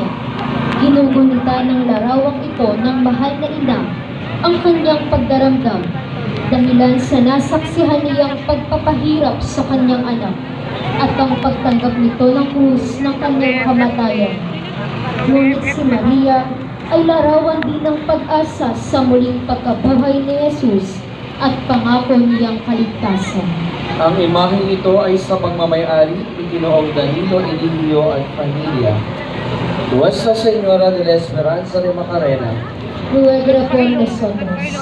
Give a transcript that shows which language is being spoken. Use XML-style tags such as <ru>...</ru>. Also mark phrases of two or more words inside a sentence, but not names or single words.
<tl>Ginugunita ng larawang ito ng mahal na ina ang kanyang pagdaramdam dahilan sa nasaksihan niyang pagpapahirap sa kanyang anak at ang pagtanggap nito ng krus ng kanyang kamatayan. Ngunit si Maria ay larawan din ng pag-asa sa muling pagkabuhay ni Jesus at pangako niyang kaligtasan. Ang imaheng ito ay sa pagmamayari ni Ginoong Danilo Elilio at pamilya.</tl> <es>Nuestra Señora de la Esperanza de Macarena, Ruega por nosotros.</es>